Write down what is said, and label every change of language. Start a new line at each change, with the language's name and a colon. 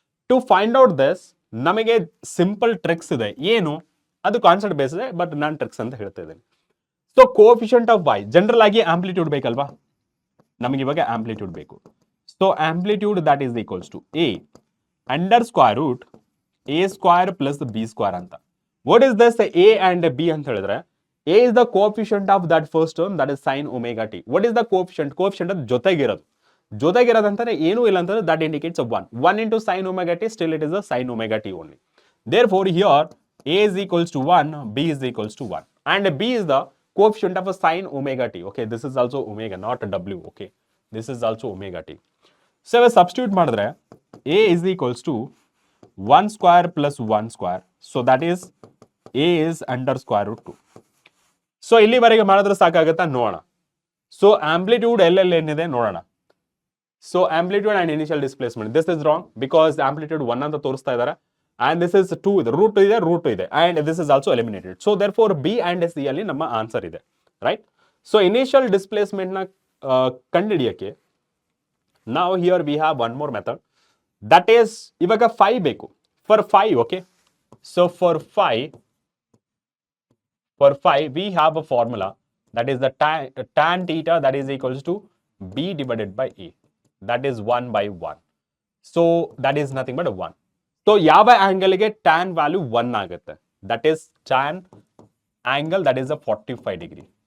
English: to find out this
Kannada: ನಮಗೆ simple tricks ಇದೆ. ಏನು ಅದು ಕಾನ್ಸೆಪ್ಟ್ ಬೇಸ್ ಇದೆ, ಬಟ್ ನಾನು ಟ್ರಿಕ್ಸ್ ಅಂತ ಹೇಳ್ತಾ ಇದ್ದೇನೆ. So coefficient of y, general ಆಗಿ ಆಂಪ್ಲಿಟ್ಯೂಡ್ ಬೇಕಲ್ವಾ, ನಮಗೆ ಇವಾಗ ಆಂಪ್ಲಿಟ್ಯೂಡ್ ಬೇಕು. So amplitude that is equals to a under square root a square plus b square ಅಂತ.
English: What is this a and b ಅಂತ ಹೇಳಿದ್ರೆ, a is the coefficient of that first term, that is sin omega t. What is the coefficient?
Kannada: Coefficient ಅದು ಜೊತೆಗಿರೋದು ಅಂತಾನೆ ಏನೂ ಇಲ್ಲ ಅಂತಂದ್ರೆ
English: that indicates a 1 into sin omega t, still it is a sin omega t only. Therefore here a is equals to 1, b is equals to 1, and b is the coefficient of a sin omega t. Okay, this is also omega, not w. Okay, this is also omega t. So if substitute ಮಾಡಿದ್ರೆ a is equals to 1 square plus 1 square, so that is a is under square root 2.
Kannada: So ಇಲ್ಲಿವರೆಗೆ ಮಾಡಿದ್ರೆ ಸಾಕಾಗತ್ತಾ ನೋಡೋಣ. So amplitude ಎಲ್ಲೆಲ್ಲಿ ಏನಿದೆ ನೋಡೋಣ. So amplitude and initial displacement, this is wrong because amplitude 1 ಅಂತ ತೋರಿಸ್ತಾ ಇದ್ದಾರೆ, ಅಂಡ್ ದಿಸ್ ಇಸ್ 2 ಇದೆ, ರೂಟ್ ಇದೆ, and this is also eliminated. So there four B and C ಅಲ್ಲಿ ನಮ್ಮ ಆನ್ಸರ್ ಇದೆ, ರೈಟ್. ಸೊ ಇನಿಷಿಯಲ್ ಡಿಸ್ಪ್ಲೇಸ್ಮೆಂಟ್ ನ ಕಂಡುಹಿಡಿಯಕ್ಕೆ ನಾವು here we have one more method, that is ಇವಾಗ 5 ಬೇಕು for 5.
English: Okay, so for 5 we have a formula, that is the tan theta that is equals to b divided by a, that is 1 by 1. So that is nothing but a 1. So
Kannada: ಯಾವ angle ಗೆ tan value 1 ಆಗುತ್ತೆ,
English: that is tan angle that is a 45 degree.